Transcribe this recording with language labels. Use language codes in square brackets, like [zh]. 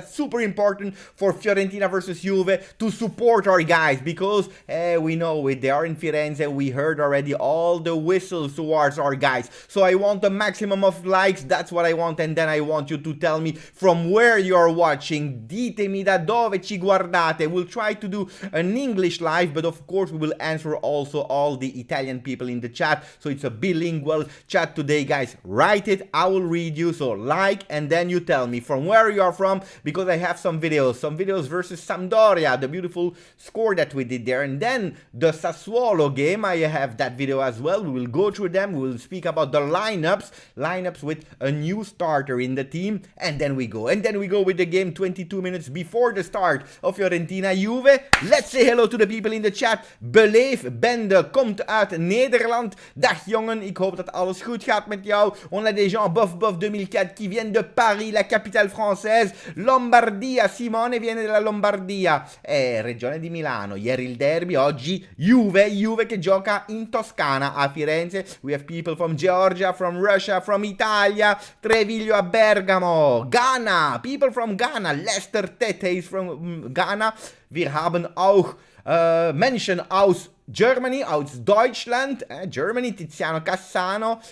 [en] That's super important for Fiorentina versus Juve to support our guys, because we know it, they are in Firenze. We heard already all the whistles towards our guys. So I want a maximum of likes. That's what I want. And then I want you to tell me from where you are watching. [it] Ditemi da dove ci guardate. [en] We'll try to do an English live, but of course we will answer also all the Italian people in the chat. So it's a bilingual chat today, guys. Write it, I will read you. So like, and then you tell me from where you are from, because I have some videos versus Sampdoria, the beautiful score that we did there, and then the Sassuolo game. I have that video as well. We will go through them. We will speak about the lineups with a new starter in the team, and then we go with the game 22 minutes before the start of Fiorentina-Juve. Let's say hello to the people in the chat. [nl] Beleef Bende komt uit Nederland. Dag jongen, ik hoop dat alles goed gaat met jou. [fr] On a des gens bof 2000 2004 qui viennent de Paris, la capitale française, [it] Lombardia, Simone viene dalla Lombardia, regione di Milano, ieri il derby, oggi Juve che gioca in Toscana a Firenze. [en] We have people from Georgia, from Russia, from Italia, Treviglio a Bergamo, Ghana, people from Ghana, Lester Tete is from Ghana. [de] Wir haben auch Menschen aus Germany, aus Deutschland, Germany, Tiziano Cassano.